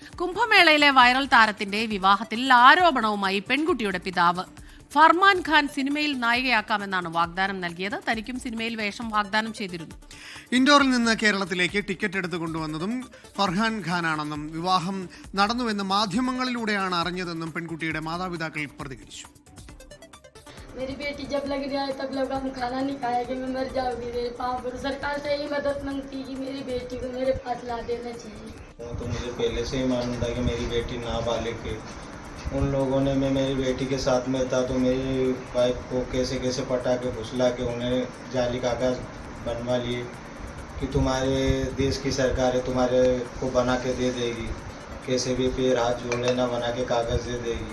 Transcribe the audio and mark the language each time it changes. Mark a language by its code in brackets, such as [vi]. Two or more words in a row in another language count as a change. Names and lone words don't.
[ml] കുംഭമേളയിലെ വൈറൽ താരത്തിന്റെ വിവാഹത്തിൽ ആരോപണവുമായി പെൺകുട്ടിയുടെ പിതാവ്. ഫർമാൻ ഖാൻ സിനിമയിൽ നായികയാക്കാമെന്നാണ് വാഗ്ദാനം നൽകിയത്. തനിക്കും സിനിമയിൽ വേഷം വാഗ്ദാനം ചെയ്തിരുന്നു. ഇൻഡോറിൽ നിന്ന് കേരളത്തിലേക്ക് ടിക്കറ്റ് എടുത്തു കൊണ്ടുവന്നതും ഫർഹാൻ ഖാനാണെന്നും വിവാഹം നടന്നുവെന്ന് മാധ്യമങ്ങളിലൂടെയാണ് അറിഞ്ഞതെന്നും പെൺകുട്ടിയുടെ മാതാപിതാക്കൾ പ്രതികരിച്ചു. [hi] मेरी बेटी जब लग रहा है तब लोग हम खाना नहीं खाएंगे, मैं मर जाऊंगी। मेरे पाँव पर सरकार से यही मदद मांगती कि मेरी बेटी को मेरे पास ला देना चाहिए। तो मुझे पहले से ही मालूम था कि मेरी बेटी नाबालिग है। उन लोगों ने मैं मेरी बेटी के साथ में था तो मेरी वाइफ को कैसे कैसे पटा के फुसला के उन्हें जाली कागज बनवा लिए कि तुम्हारे देश की सरकार है, तुम्हारे को बना के दे देगी, कैसे भी पैर हाथ जोड़ लेना बना के कागज़ दे देगी।